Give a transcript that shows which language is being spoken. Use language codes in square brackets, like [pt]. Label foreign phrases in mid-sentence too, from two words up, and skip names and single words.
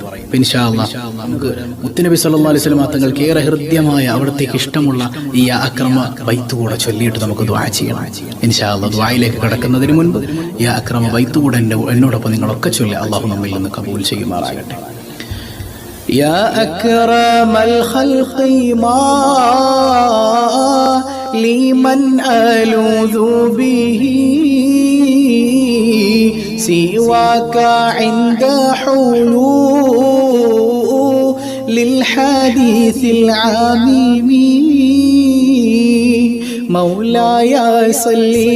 [ar] إن شاء الله [ml] നമുക്ക് മുത്തുനബി [ar] صلى الله عليه وسلم [ml] തങ്ങൾക്ക് ഏറെ ഹൃദ്യമായ അവിടത്തേക്ക് ഇഷ്ടമുള്ള ഈ യാ അക്രമ ബൈത്ത് കൂടെ ചൊല്ലിയിട്ട് നമുക്ക് ദുആ ചെയ്യണം. [ar] إن شاء الله [ml] ദുആയിലേക്ക് കടക്കുന്നതിന് മുൻപ് യാ അക്രമ ബൈത്ത് കൂടെ എന്നോടൊപ്പം നിങ്ങളൊക്കെ ചൊല്ലി അല്ലാഹു നമ്മിൽ നിന്ന് കബൂൽ ചെയ്യുമാറാകട്ടെ. [ar] يا أكرم الخلق ما لمن ألوذ به سواك عند حلول الحديث العميم مولاي صل